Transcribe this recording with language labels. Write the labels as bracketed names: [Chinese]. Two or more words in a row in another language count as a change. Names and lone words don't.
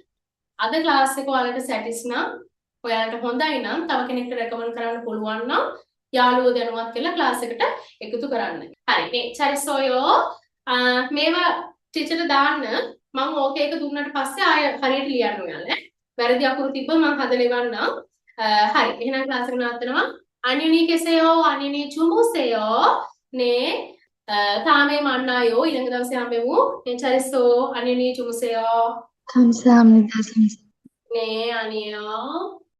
[Sinhala] අද ක්ලාස් එක ඔයාලට සැටිස් නම් ඔයාලට හොඳයි නම් තව කෙනෙක්ට රෙකමන්ඩ් කරන්න පුළුවන් නම් යාළුවෝ දැනුවත් කරලා ක්ලාස් එකට එකතු කරන්න. හරි. මේ චරිසෝයෝ මේවා ටීචර්ට දාන්න මම ඕකේ එක දුන්නාට පස්සේ ආය හරියට ලියන්න ඔයාලා. වැරදි අකුරු තිබ්බ මම හදලා ඉවන්නම්. හරි. එහෙනම් ක්ලාස් එක නවත්තනවා. [Korean] 안녕히계세요. 안녕히 주무세요. 네. 다음에 만나요. [Sinhala] ඊළඟ දවසේ හම්බෙමු. [Korean] 네, 잘했어. 안녕히 주무세요. 감사합니다, 선생님. 네, 아니에요.